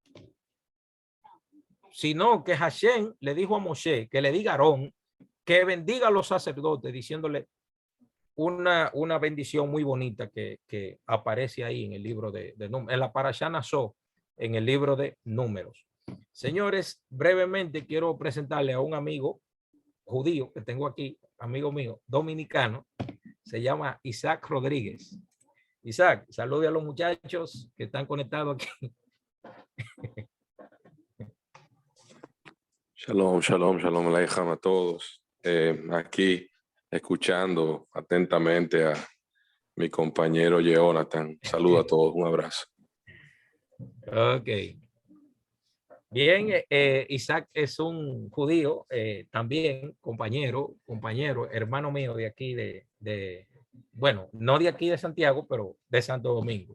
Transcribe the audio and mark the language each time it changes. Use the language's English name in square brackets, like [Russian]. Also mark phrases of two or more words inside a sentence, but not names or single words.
[Spanish] Sino que Hashem le dijo a Moshe que le diga a Aarón que bendiga a los sacerdotes, diciéndole una bendición muy bonita que aparece ahí en el libro de Números, en la Parashá Naso, en el libro de Números. Señores, brevemente quiero presentarle a un amigo judío que tengo aquí, amigo mío, dominicano, se llama Isaac Rodríguez. Isaac, salude a los muchachos que están conectados aquí. [Hebrew] שלום, שלום, שלום עליכם [Spanish] a todos. Aquí escuchando atentamente a mi compañero Jonathan. Saludo a todos, un abrazo. Ok. Bien, Isaac es un judío, también compañero, hermano mío de aquí bueno, no de aquí de Santiago, pero de Santo Domingo.